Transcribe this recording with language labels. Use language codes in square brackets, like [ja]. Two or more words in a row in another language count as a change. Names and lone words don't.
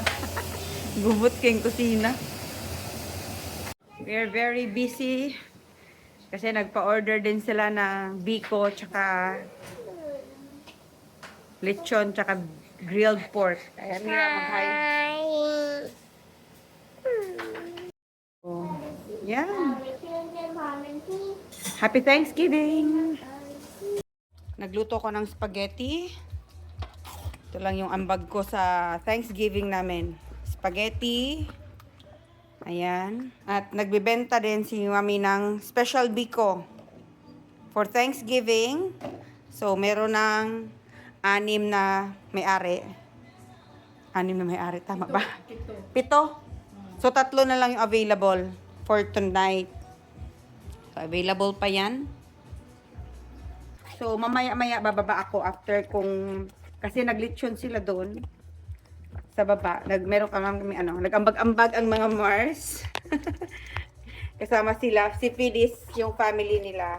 [ceb] Gubot kayong kusina. [en] We are very busy. [tl] Kasi nagpa-order din sila ng biko, tsaka lechon, tsaka [en] grilled pork. [tl] Kaya nila mag-hi. Oh, yan. [en] Happy Thanksgiving! [tl] Nagluto ko ng spaghetti. Ito lang yung ambag ko sa Thanksgiving namin. Spaghetti. Ayan. At nagbibenta din si Mami ng special biko [en] for Thanksgiving. [tl] So, meron ng 6 na may-ari. 6 na may-ari. Tama ba? 7. So, 3 na lang yung available [en] for tonight. [tl] So, available pa yan. So, mamaya-maya bababa ako after kung kasi naglitsyon sila doon sa baba. Meron kami nag-ambag-ambag ang mga Mars. Kasama sila, si Phyllis, yung family nila.